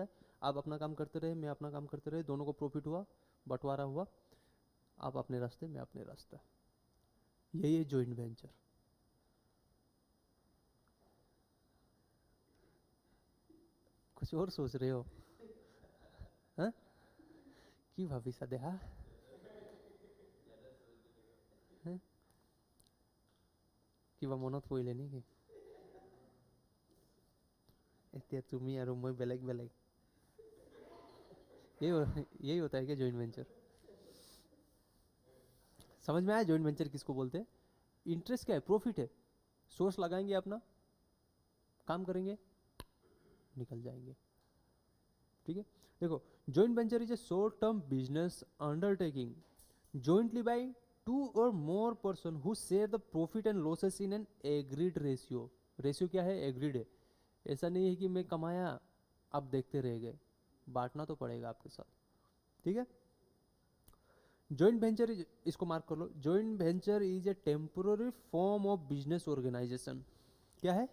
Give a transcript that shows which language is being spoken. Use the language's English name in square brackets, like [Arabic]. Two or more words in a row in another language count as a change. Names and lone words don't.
[Hindi] आप अपना काम करते रहे, मैं अपना काम करते रहे, दोनों को प्रॉफिट हुआ, बंटवारा हुआ। आप अपने रास्ते, मैं अपने रास्ते। यही है [English] joint venture. [Hindi] कुछ और सोच रहे हो? हाँ, [Assamese] কি ভাবিছা দেহা? হ্যাঁ, কিবা মনত পৰিলে নেকি? এতিয়া তুমি আৰু মই বেলেগ বেলেগ। [Hindi] यही होता है क्या [English] joint venture? [Hindi] समझ में आया [English] joint venture [Hindi] किसको बोलते हैं? इंटरेस्ट क्या है? प्रॉफिट है। सोर्स लगाएंगे अपना, काम करेंगे, निकल जाएंगे। ठीक है, देखो, [English] joint venture is a short term business undertaking jointly by two or more person who share the profit and losses in an agreed ratio। [Hindi] रेशियो क्या है? एग्रीड है। ऐसा नहीं है कि मैं कमाया आप देखते रह गए, बांटना तो पड़ेगा आपके साथ। ठीक है, [English] joint venture is, [Hindi] इसको मार्क कर लो, [English] joint venture is a temporary form of business organisation. [Hindi] क्या है?